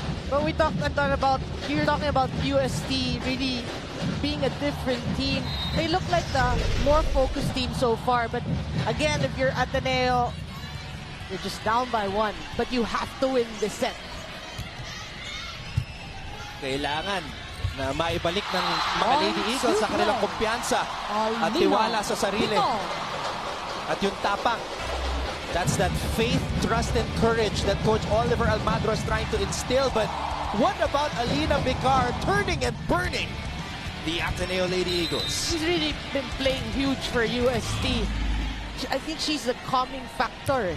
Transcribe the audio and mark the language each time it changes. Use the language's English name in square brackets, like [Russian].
[English] But you're talking about UST really being a different team. They look like the more focused team so far. But again, if you're Ateneo, you're just down by 1. But you have to win this set. [Filipino] Kailangan na maibalik ng mga Lady Eagles sa kanilang kumpiyansa at tiwala sa sarili. At yung tapang. [English] That's that faith, trust, and courage that Coach Oliver Almagro is trying to instill. But what about Alina Picar turning and burning the Ateneo Lady Eagles? She's really been playing huge for UST. I think she's the calming factor.